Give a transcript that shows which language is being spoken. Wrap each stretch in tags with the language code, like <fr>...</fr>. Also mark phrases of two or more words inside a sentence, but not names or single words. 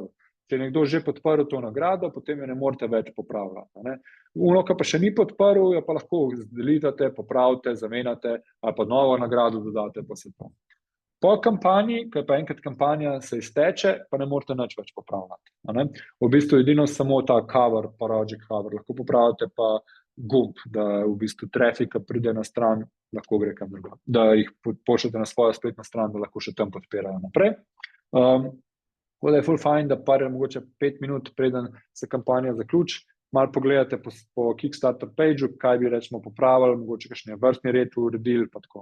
<sl>Če je nekdo že podprl to nagrado, potem jo ne morete več popravljati. Ono, ki pa še ni podprl, jo pa lahko delitate, popravite, zamenjate, ali pa novo nagrado dodate, pa se to. Po kampanji, ko pa enkrat kampanja se izteče, pa ne morete nič več popravljati. V bistvu edino samo ta cover,</sl> <en>project cover,</en> <sl>lahko popravite pa gumb, da v bistvu trafika pride na stran, lahko gre kam drugam. Da jih pošljete na svojo spletno stran, da lahko še tam podpirajo naprej. Tako da je ful fajn, da mogoče 5 minut, preden se kampanja zaključi, malo pogledate po Kickstarter page-u, kaj bi rečemo popravili, mogoče kakšen vrstni red uredili, pa tako.</sl>